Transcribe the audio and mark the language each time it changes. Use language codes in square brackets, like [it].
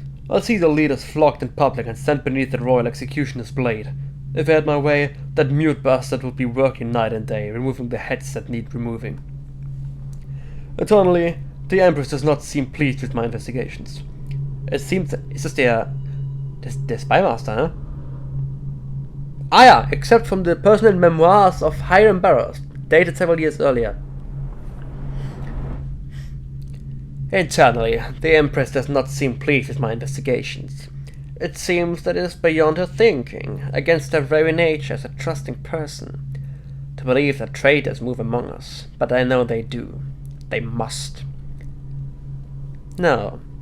[en] I'll see the leaders flogged in public and sent beneath the royal executioner's blade. If I had my way, that mute bastard would be working night and day, removing the heads that need removing. Internally, the Empress does not seem pleased with my investigations. It seems that... [de] Ist das der Spy Master, ne? [en] Ah ja, except from the personal memoirs of Hiram Barrows, dated several years earlier. Internally, the Empress does not seem pleased with my investigations. It seems that it is beyond her thinking, against her very nature as a trusting person, to believe that traitors move among us, but I know they do. They must. No.